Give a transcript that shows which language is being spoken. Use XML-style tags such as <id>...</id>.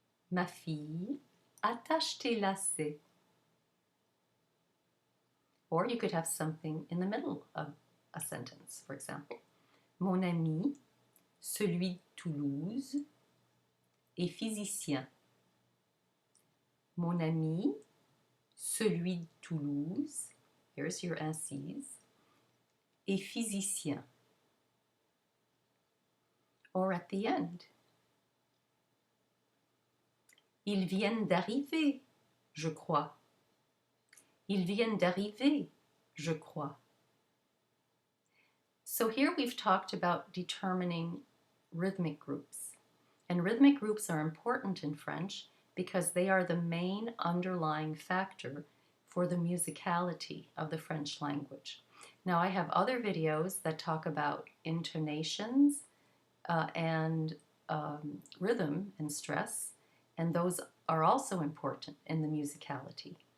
<fr>Ma fille attache tes lacets.</fr> <en>Or you could have something in the middle of a sentence. For example,</en> <fr>mon ami, celui de Toulouse, est physicien. Mon ami, celui de Toulouse,</fr> <en>here's your incise,</en> <fr>est physicien.</fr> <en>Or at the end,</en> <fr>ils viennent d'arriver, je crois. Ils viennent d'arriver, je crois.</fr> <en>So here we've talked about determining rhythmic groups. And rhythmic groups are important in French because they are the main underlying factor for the musicality of the French language. Now I have other videos that talk about intonations and rhythm and stress, and those are also important in the musicality.</en>